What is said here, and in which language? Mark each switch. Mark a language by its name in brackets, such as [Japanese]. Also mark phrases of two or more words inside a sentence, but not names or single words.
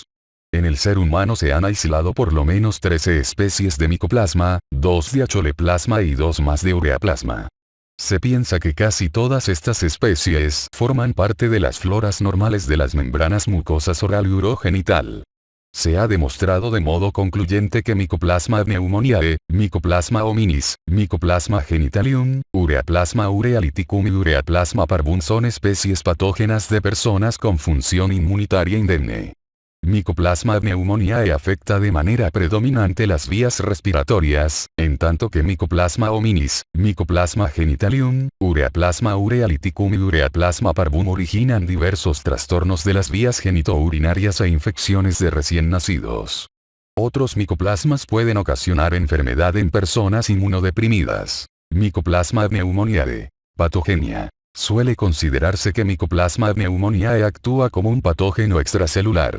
[Spanish] En el ser humano se han aislado por lo menos 13 especies de micoplasma, 2 de acholeplasma y 2 más de ureaplasma. Se piensa que casi todas estas especies forman parte de las floras normales de las membranas mucosas oral y urogenital. Se ha demostrado de modo concluyente que Mycoplasma pneumoniae, Mycoplasma hominis, Mycoplasma genitalium, Ureaplasma urealyticum y Ureaplasma parvum son especies patógenas de personas con función inmunitaria indemne. Mycoplasma pneumoniae afecta de manera predominante las vías respiratorias, en tanto que Mycoplasma hominis, Mycoplasma genitalium, Ureaplasma urealyticum y Ureaplasma parvum originan diversos trastornos de las vías genitourinarias e infecciones de recién nacidos. Otros micoplasmas pueden ocasionar enfermedad en personas inmunodeprimidas. Mycoplasma pneumoniae. Patogenia. Suele considerarse que Mycoplasma pneumoniae actúa como un patógeno extracelular.